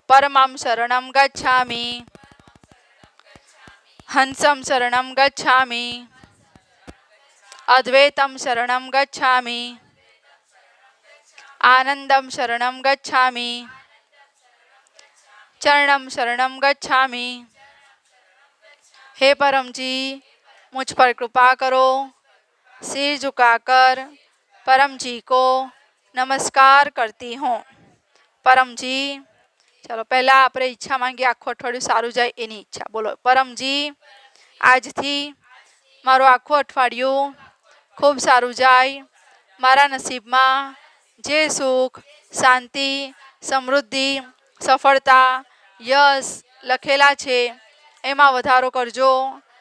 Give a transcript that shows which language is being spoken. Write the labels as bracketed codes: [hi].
[sa] પરમં શરણં ગચ્છામિ, હંસં શરણં ગચ્છામિ, અદ્વૈતં શરણં ગચ્છામિ, આનંદં શરણં ગચ્છામિ, चरणम शरणम गच्छामि. [hi] हे परमजी, मुझ पर कृपा करो. सिर झुकाकर परमजी को नमस्कार करती हूँ. [gu] परमजी, [hi] चलो पहला [gu] આપણે ઈચ્છા માંગીએ, આખું અઠવાડિયું સારું જાય એની ઈચ્છા. બોલો. પરમજી, આજથી મારું આખું અઠવાડિયું ખૂબ સારું જાય. મારા નસીબમાં જે સુખ, શાંતિ, સમૃદ્ધિ, સફળતા, યશ લખેલા છે એમાં વધારો કરજો.